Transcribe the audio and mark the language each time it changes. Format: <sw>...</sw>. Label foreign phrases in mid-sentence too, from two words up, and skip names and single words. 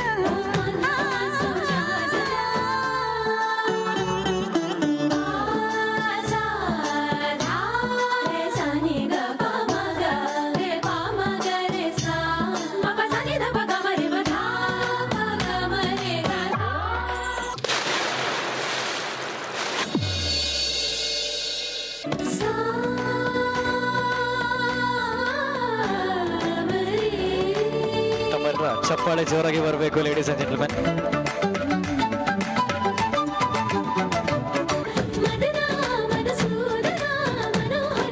<hi>कान्हा सो जा जरा, सा धा रे सा नि ग प म ग रे प म ग रे सा, म प सा नि ध प ग म रे प धा प ग म रे ग धा.</hi> <kn>ತಮ್ಮೆಲ್ಲರ ಚಪ್ಪಾಳೆ ಜೋರಾಗಿ ಬರಬೇಕು</kn> <en>ladies and gentlemen.</en> <kn>ಮದನ ಮಧುಸೂದನ ಮನೋಹರ</kn>